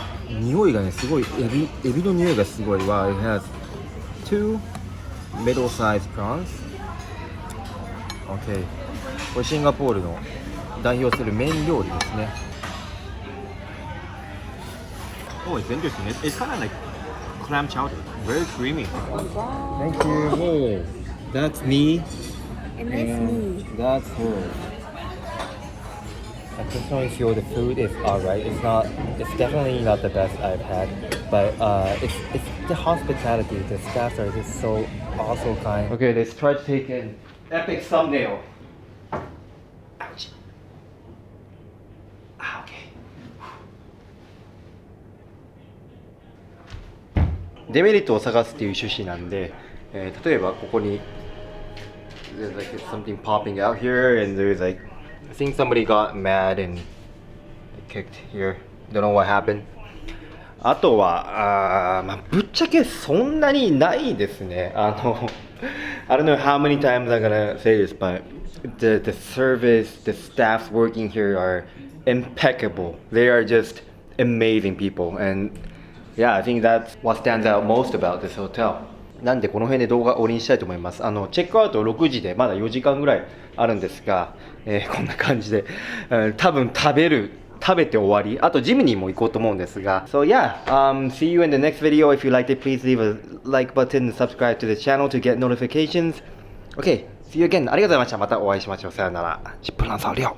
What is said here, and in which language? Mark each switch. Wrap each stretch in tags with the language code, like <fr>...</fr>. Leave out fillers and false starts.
<ja>匂いがね、すごいエビの匂いがすごい。</ja> <en>Wow, it has two middle-sized prawns.</en> <ja>Okay, これシンガポールの代表する麺料理ですね。</ja> <en>Oh, it's interesting. It's kind of like clam chowder. Very creamy. Thank you. Oh, that's me. And that's me. That's her. I personally feel the food is alright. It's definitely not the best I've had, but it's the hospitality. The staff are just so also kind. Okay, let's try to take an epic thumbnail. Ouch. Ah, okay.</en> <ja>デメリットを探すっていう趣旨なんで、例えばここに</ja> <en>there's like something popping out here and there's like I think somebody got mad and kicked here. Don't know what happened.</en> <ja>あとはぶっちゃけそんなにないですね。</ja> <en>I don't know how many times I'm gonna say this, but the service, the staff working here are impeccable. They are just amazing people, and yeah, I think that's what stands out most about this hotel.</en> <ja>なんでこの辺で動画を終わりにしたいと思います。チェックアウト6時でまだ4時間ぐらいあるんですが、こんな感じで、多分食べて終わり。あとジムにも行こうと思うんですが。</ja> <en>So yeah, see you in the next video. If you liked it, please leave a like button and subscribe to the channel to get notifications. Okay, see you again.</en> <ja>ありがとうございました。またお会いしましょう。さよなら。10分ランサー了。</ja>